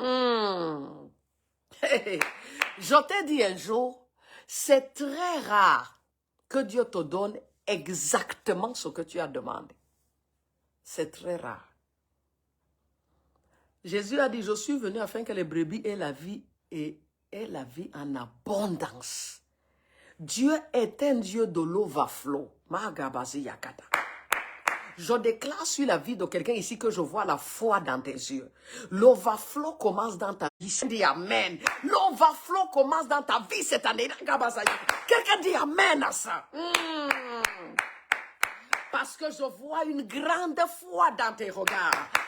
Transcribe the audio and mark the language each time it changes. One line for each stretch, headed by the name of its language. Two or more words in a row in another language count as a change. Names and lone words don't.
French: Je t'ai dit un jour, c'est très rare que Dieu te donne exactement ce que tu as demandé. C'est très rare. Jésus a dit, je suis venu afin que les brebis aient la vie et aient la vie en abondance. Dieu est un Dieu de l'overflow.
Kinyarwanda: Magabazi yakata.
French: Je déclare sur la vie de quelqu'un ici que je vois la foi dans tes yeux. L'overflow commence dans ta vie. Dis amen. L'overflow commence dans ta vie cette année. Quelqu'un dit amen à ça. Parce que je vois une grande foi dans tes regards.